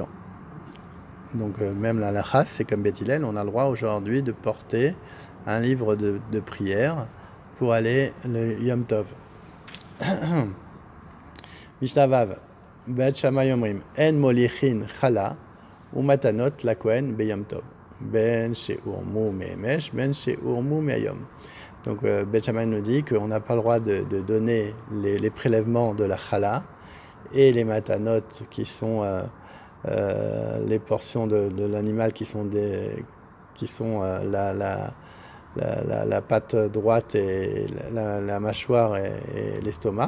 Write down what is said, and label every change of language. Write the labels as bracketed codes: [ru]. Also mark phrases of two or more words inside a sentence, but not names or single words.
[fr] Donc même la halakha, c'est comme Beth Hillel, on a le droit aujourd'hui de porter un livre de prière pour aller le [he] יום טוב. משנה ו בית שמאי אומרים, אין מוליכין חלה ומתנות לכהן ביום טוב, בין שהורמו מאמש בין שהורמו מהיום. [fr] Donc Bet Shammai nous dit qu'on n'a pas le droit de donner les prélèvements de la chala et les matanot qui sont les portions de l'animal qui sont la patte droite et la mâchoire et l'estomac.